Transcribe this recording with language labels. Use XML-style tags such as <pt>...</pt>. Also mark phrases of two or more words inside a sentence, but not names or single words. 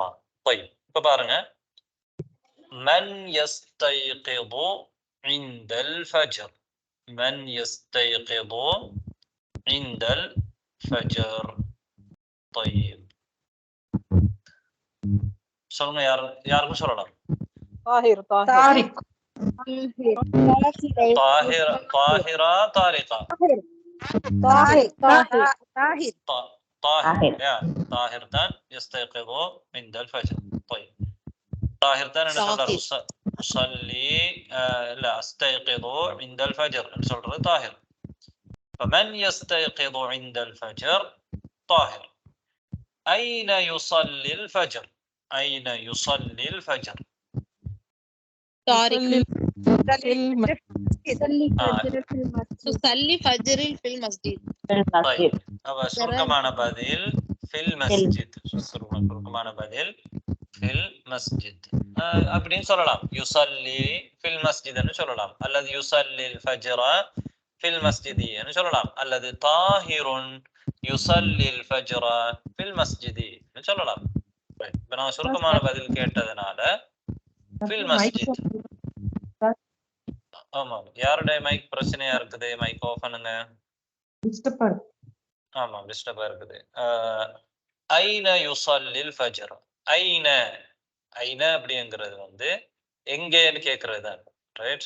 <ta>இப்ப பாருங்க,</ta> <ar>من يستيقظ عند الفجر. من يستيقظ عند الفجر.</ar> <ta>சொல்லுங்க, யாருக்கும் சொல்லலாம்.</ta> <ar>طاهر طارق طاهرة طارقة طاهر طاهر يا طاهر தான் يستيقظ عند الفجر. طيب طاهر</ar> <ta>தான் என்ன சொல்றாரு</ta> <ar>أصلي لا أستيقظ عند الفجر</ar> <ta>என்ன சொல்றது</ta> <ar>طاهر. فمن يستيقظ عند الفجر طاهر. أين يصلي الفجر؟ أين يصلي الفجر؟ طارق تصلي فجر في المسجد. طيب أبا</ar> <ta>சுருக்கமான பதில்</ta> <ar>في المسجد.</ar> <ta>சுருக்கமான பதில்</ta> <ar>في المسجد</ar> <ta>அப்படின்னு சொல்லலாம்.</ta> <ar>يصلي في المسجد</ar> <ta>ன்னு சொல்லலாம், அல்லது</ta> <ar>يصلي الفجر في المسجد</ar> <ta>ன்னு சொல்லலாம், அல்லது</ta> <ar>طاهر يصلي الفجر في المسجد</ar> <ta>ன்னு சொல்லலாம். இப்ப நான் சுருக்கமான பதில் கேட்டதனால</ta> <ar>في المسجد.</ar> <ta>ஆமா, யாருடைய மைக் பிரச்சனையா இருக்குது? மைக் ஆஃப் பண்ணுங்க. ஆமா, டிஸ்டர்பா இருக்குது.</ta> <ar>أين يصلي الفجر.</ar> <ta>ஐன அப்படிங்கிறது வந்து எங்கேன்னு கேட்கறது தான், ரைட்?</ta>